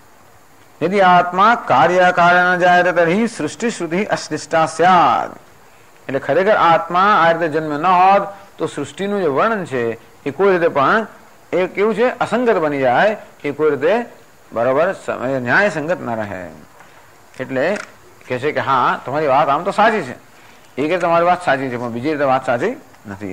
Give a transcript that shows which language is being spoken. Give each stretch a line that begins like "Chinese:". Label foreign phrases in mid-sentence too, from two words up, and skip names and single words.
Sanskrit: यदि आत्मा कार्य कारण न जायते तर्हि सृष्टि श्रुति अश्लिष्टा स्यात्.
Gujarati: એટલે ખરેખર આત્મા આ રીતે જન્મ ન હોત તો સૃષ્ટિનું જે વર્ણન છે એ કોઈ રીતે પણ એ કેવું છે, અસંગત બની જાય, એ કોઈ રીતે બરાબર ન્યાય સંગત ન રહે. એટલે કહે છે કે હા તમારી વાત આમ તો સાચી છે, એ કે તમારી વાત સાચી છે, પણ બીજી રીતે વાત સાચી નથી.